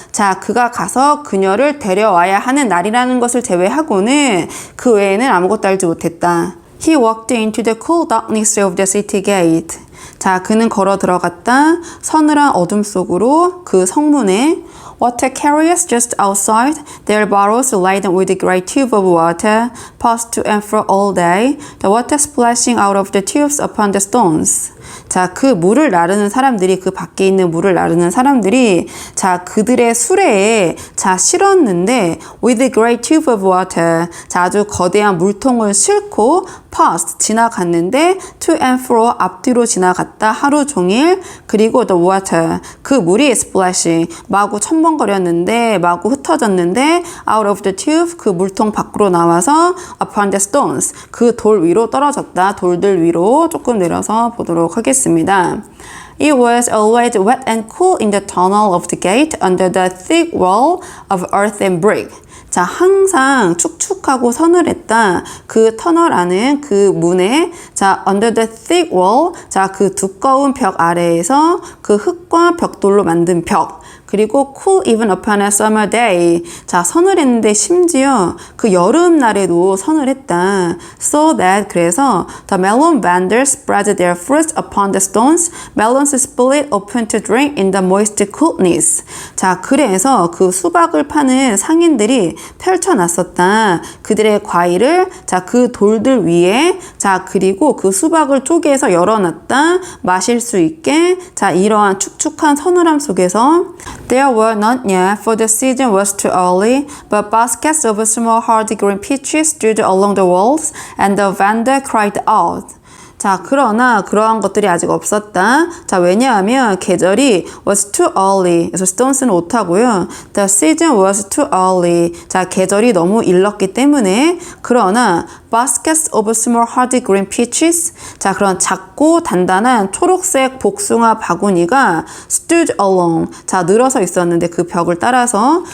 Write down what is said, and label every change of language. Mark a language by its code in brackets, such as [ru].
[ko] 자, 그가 가서 그녀를 데려와야 하는 날이라는 것을 제외하고는 그 외에는 아무것도 알지 못했다. [en] He walked into the cool darkness of the city gate. [ko] 자, 그는 걸어 들어갔다. 서늘한 어둠 속으로 그 성문에 [en] Water carriers just outside, their barrels laden with a great tube of water, passed to and fro all day, the water splashing out of the tubes upon the stones. [ko] 자, 그 물을 나르는 사람들이, 그 밖에 있는 물을 나르는 사람들이, 자, 그들의 수레에, 자, 실었는데, [en] with a great tube of water, [ko] 자, 아주 거대한 물통을 싣고, [en] passed, [ko] 지나갔는데, [en] to and fro, [ko] 앞뒤로 지나갔다, 하루 종일, 그리고 [en] the water, [ko] 그 물이 [en] splashing, [ko] 마구 첨벙거렸는데, 마구 흩어졌는데, [en] out of the tube, [ko] 그 물통 밖으로 나와서, [en] upon the stones, [ko] 그 돌 위로 떨어졌다, 돌들 위로 조금 내려서 보도록 하겠습니다. [en] It was always wet and cool in the tunnel of the gate under the thick wall of earth and brick. [ko] 자, 항상 축축하고 서늘했다. 그 터널 안은 그 문에, 자, [en] under the thick wall, [ko] 자, 그 두꺼운 벽 아래에서 그 흙과 벽돌로 만든 벽. 그리고 [en] cool even upon a summer day. [ko] 자, 서늘했는데 심지어 그 여름날에도 서늘했다. [en] So that, [ko] 그래서 [en] the melon vendors spread their fruits upon the stones. Melons split open to drink in the moist coolness. [ko] 자, 그래서 그 수박을 파는 상인들이 펼쳐놨었다. 그들의 과일을, 자, 그 돌들 위에, 자, 그리고 그 수박을 쪼개서 열어놨다. 마실 수 있게. 자, 이러한 축축한 서늘함 속에서 [en] There were none yet, for the season was too early, but baskets of small hard green peaches stood along the walls, and the vendor cried out. [ko] 자, 그러나 그러한 것들이 아직 없었다. 자, 왜냐하면 계절이 [en] was too early. [ko] 그래서 stones는 오타고요. [en] The season was too early. [ko] 자, 계절이 너무 일렀기 때문에 그러나 [en] baskets of small hardy green peaches. [ko] 자, 그런 작고 단단한 초록색 복숭아 바구니가 [en] stood along. [ko] 자, 늘어서 있었는데 그 벽을 따라서.